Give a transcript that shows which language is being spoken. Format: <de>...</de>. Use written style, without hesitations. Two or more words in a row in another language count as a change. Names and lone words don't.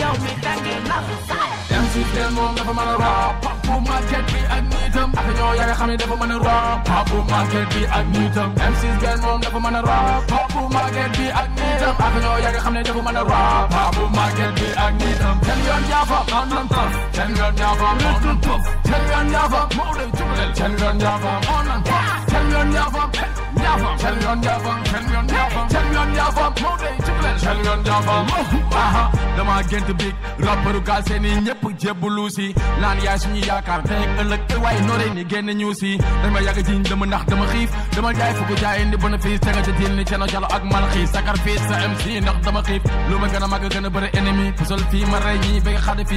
<wo>yow mi dangay naxa sale MC Ben moom dafa mën a rap Papu market bi ak nitam ak ñoo yaa nga xam ne dafa mën a rap Papu market bi ak nitam MC Ben moom dafa mën a rap Papu market bi ak nitam ak ñoo yaa nga xam ne dafa mën a rap Papu market bi ak nitam ten yoon jaafa</wo> <en>on on top</en> <wo>ten yoon jaafa</wo> <en>on on top</en> <wo>ten yoon jaafa moo lay jubalel ten yoon jaafa</wo> <en>on on top</en> <wo>ten yoon jaafa jaafa ten yoon jaafa ten yoon jaafa ten yoon jaafa moo lay jubalel ten yoon jaafa aha dama gént big rapperu gal seeni ñëpp jébbalu si naan yaay suñu yaakaar tey ëllëg te waaye nooree ni génn ñu si dama yàgg jiñ dama ndax dama xiif dama jaay fukk jaay indi bénéfice tega ca diin ni ceno jalo ak malaxi sacrifice sa MC ndax dama xiif lu ma gën a màgg gën a bëri ennemi pusal fii ma rey ñii bëgg xade fii</wo>